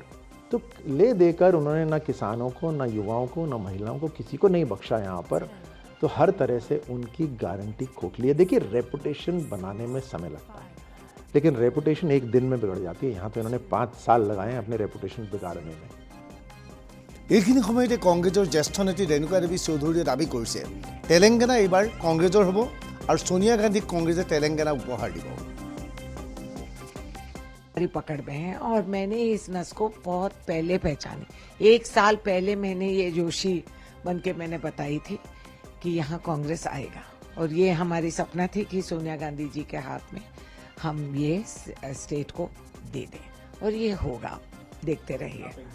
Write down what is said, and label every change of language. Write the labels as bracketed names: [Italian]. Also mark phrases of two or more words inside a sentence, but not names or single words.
[Hindi] तो ले देकर उन्होंने ना किसानों को, ना युवाओं को, ना महिलाओं को, किसी को नहीं बख्शा यहाँ पर। तो हर तरह से उनकी गारंटी खोखली है। देखिए रेपुटेशन बनाने में समय लगता है, लेकिन रेपुटेशन एक दिन में बिगड़ जाती है। यहाँ तो इन्होंने 5 साल लगाए हैं अपने रेपुटेशन बिगाड़ने में। [Assamese] এইখিনি সময়তে কংগ্ৰেছৰ জ্যেষ্ঠ নেত্ৰী ৰেণুকা দেৱী চৌধুৰীয়ে দাবী কৰিছে তেলেংগানা এইবাৰ কংগ্ৰেছৰ হ'ব আৰু সোনিয়া গান্ধীক কংগ্ৰেছে তেলেংগানা উপহাৰ দিব। [Hindi] पकड़ में है और मैंने इस नस को बहुत पहले पहचानी। 1 साल पहले मैंने ये जोशी बन के मैंने बताई थी कि यहाँ कांग्रेस आएगा और ये हमारी सपना थी कि सोनिया गांधी जी के हाथ में हम ये स्टेट को दे दें और ये होगा, देखते रहिए।